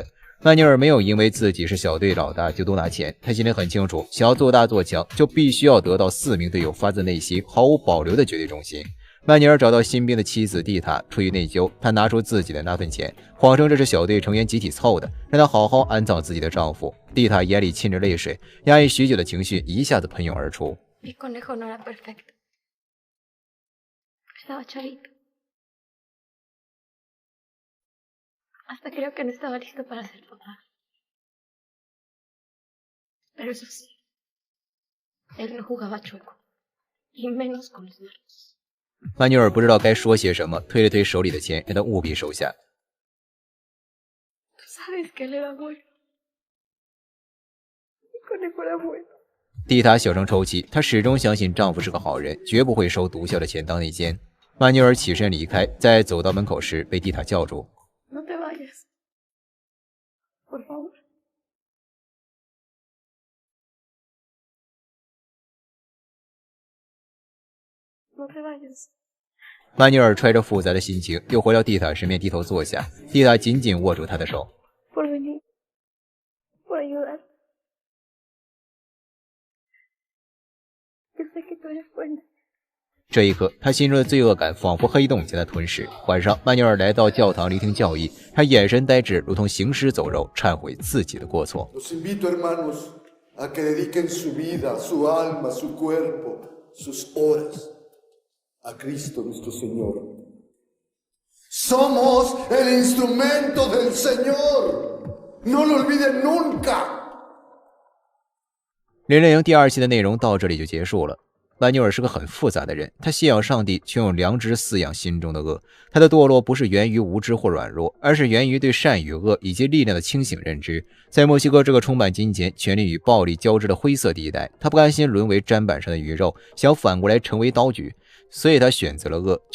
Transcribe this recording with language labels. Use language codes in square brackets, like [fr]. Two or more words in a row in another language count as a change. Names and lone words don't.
[zh] 曼纽尔没有因为自己是小队老大就多拿钱，他心里很清楚，想要做大做强，就必须要得到4名队友发自内心、毫无保留的绝对忠心。曼纽尔找到新兵的妻子蒂塔，出于内疚，他拿出自己的那份钱，谎称这是小队成员集体凑的，让他好好安葬自己的丈夫。蒂塔眼里噙着泪水，压抑许久的情绪一下子喷涌而出。 [es] Estaba chavito. Hasta creo que no estaba listo para ser papá. Pero eso sí, él no jugaba chueco, y menos con los malos. [zh] 曼纽尔不知道该说些什么，推了推手里的钱，让他务必收下。 [es] Tú sabes que él era bueno. Y con él era bueno. [zh] 蒂塔小声抽泣，她始终相信丈夫是个好人，绝不会收毒枭的钱当内奸。曼纽尔起身离开，在走到门口时被蒂塔叫住。 [es] No te vayas. Por favor. [zh] 曼纽尔揣着复杂的心情，又回到蒂塔身边低头坐下。蒂塔紧紧握住他的手。 [es] Por venir. Por ayudar. Yo sé que tú eres buena. [zh] 这一刻，他心中的罪恶感仿佛黑洞将他吞噬。晚上，曼纽尔来到教堂聆听教义，他眼神呆滞，如同行尸走肉，忏悔自己的过错。 [es] Los invito, hermanos, a que dediquen su vida, su alma, su cuerpo, sus horas a Cristo nuestro Señor. Somos el instrumento del Señor. No lo olviden nunca. [zh] 人类营第2期的内容到这里就结束了。曼纽尔是个很复杂的人，他信仰上帝，却用良知饲养心中的恶。他的堕落不是源于无知或软弱，而是源于对善与恶以及力量的清醒认知。在墨西哥这个充满金钱、权力与暴力交织的灰色地带，他不甘心沦为砧板上的鱼肉，想反过来成为刀具，所以他选择了恶。